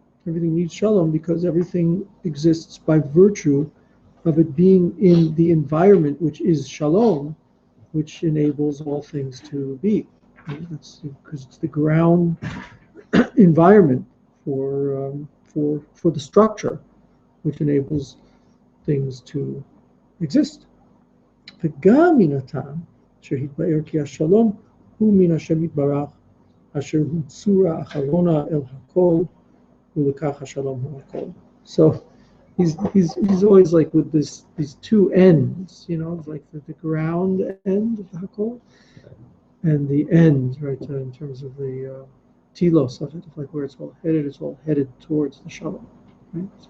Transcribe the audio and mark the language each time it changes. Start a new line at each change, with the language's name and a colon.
English: Everything needs Shalom because everything exists by virtue of it being in the environment which is Shalom, which enables all things to be. That's because it's the ground environment for the structure, which enables things to exist.
Hebrew: וגם מן הטעם שהתבאר כי השלום הוא מן השם יתברך אשר הוא צורה אחרונה אל הכל ולכך השלום הוא הכל.
English: So he's always like with these two ends, like the ground end of the Hakol and the end, right, in terms of the telos of it, like where it's all headed towards the Shalom. Right?